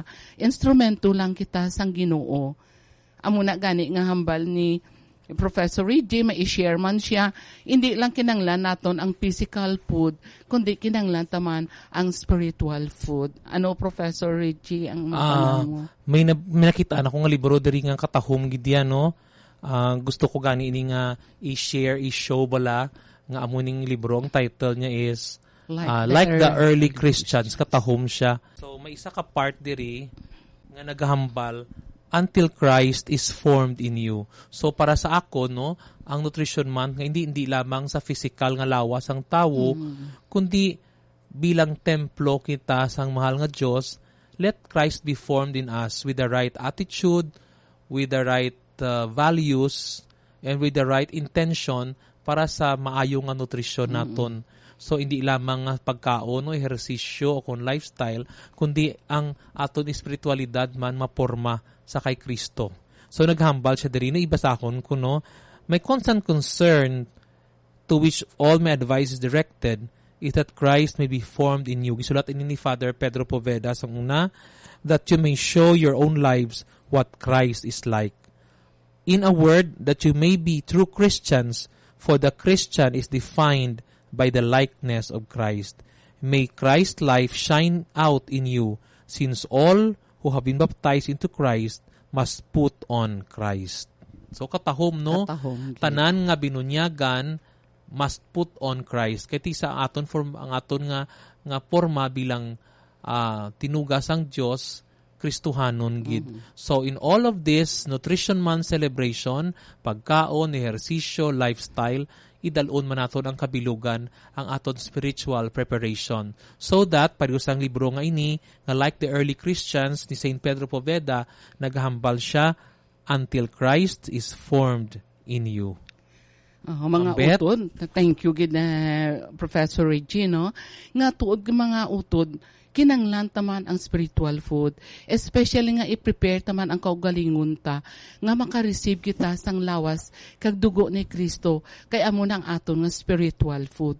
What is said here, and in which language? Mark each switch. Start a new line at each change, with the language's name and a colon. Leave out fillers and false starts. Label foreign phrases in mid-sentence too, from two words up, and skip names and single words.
Hiligaynon: Instrumento lang kita sang Ginoo. Amo na gani nga hambal ni Professor Reggie, mai-share man siya, hindi lang kinanglan naton ang
English: physical food,
Hiligaynon: kundi kinanglan taman ang
English: spiritual food.
Hiligaynon: Ano, Professor Reggie, ang mapanang mo? May nakita na ko nga libro diri nga katahom gid yan, no? Gusto ko gani ini nga i-share, i-show bala nga amo ning libro. Ang title niya is Like the Early Christians. Katahom siya. So may isa ka part diri nga naghahambal
English: until Christ is formed in you.
Hiligaynon: So para sa ako, no, ang Nutrition Month nga hindi lamang sa physical nga lawas ang tawo, kundi bilang templo kita sang mahal nga Dios,
English: let Christ be formed in us with the right attitude, with the right values, and with the right intention
Hiligaynon: para sa maayo nga nutrisyon naton. So hindi lamang pagkaon o ehersisyo o kung lifestyle, kundi ang aton espiritualidad man maporma sa kay Kristo. So naghambal siya diri na ibasakon ko, no,
English: my constant concern to which all my advice is directed is that Christ may be formed in you.
Hiligaynon: Gisulat ini ni Father Pedro Poveda sa una,
English: that you may show your own lives what Christ is like. In a word, that you may be true Christians, for the Christian is defined by the likeness of Christ. May Christ's life shine out in you, since all who have been baptized into Christ must put on Christ.
Hiligaynon: So katahom, no? Katahom. Tanan nga binunyagan
English: must put on Christ.
Hiligaynon: Kaya sa aton ang aton nga porma bilang tinugas ang Dios, Kristohanon gid.
English: So in all of this Nutrition Month celebration,
Hiligaynon: pagkaon, ehersisyo, lifestyle, idalon man naton ang kabilugan ang aton
English: spiritual preparation. So that,
Hiligaynon: parehas ang libro nga ini, nga like the early Christians ni St. Pedro Poveda, naghambal siya,
English: until Christ is formed in you.
Hiligaynon: Mga utod,
English: thank you
Hiligaynon: gid Professor Reggie, no? Nga tuod mga utod, kinanglan taman ang
English: spiritual food,
Hiligaynon: especially nga i-prepare taman ang kaugalingon ta, nga makareceive kita sang lawas kag dugo ni Kristo, kay amo nang aton nga
English: spiritual food.